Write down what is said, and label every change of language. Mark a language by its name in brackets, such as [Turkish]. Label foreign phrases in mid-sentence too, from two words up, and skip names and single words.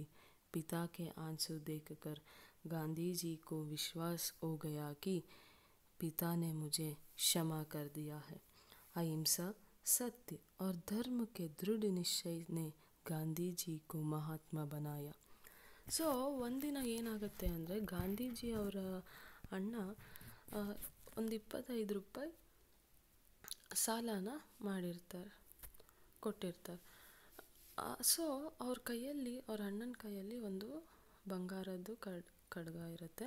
[Hindi] पिता के आंसू देखकर गांधी जी को विश्वास हो गया कि पिता ने मुझे क्षमा कर दिया है. अहिंसा, सत्य और धर्म के दृढ़ निश्चय ने गांधी जी को महात्मा बनाया. [Kannada] ಸೊ ಒಂದಿನ ಏನಾಗುತ್ತೆ ಅಂದರೆ ಗಾಂಧೀಜಿ ಅವರ ಅಣ್ಣ ಒಂದು 25 ರೂಪಾಯಿ ಸಾಲನ ಕೊಟ್ಟಿರ್ತಾರೆ. ಸೊ ಅವ್ರ ಅಣ್ಣನ ಕೈಯಲ್ಲಿ ಒಂದು ಬಂಗಾರದ್ದು ಖಡ್ಗ ಇರುತ್ತೆ.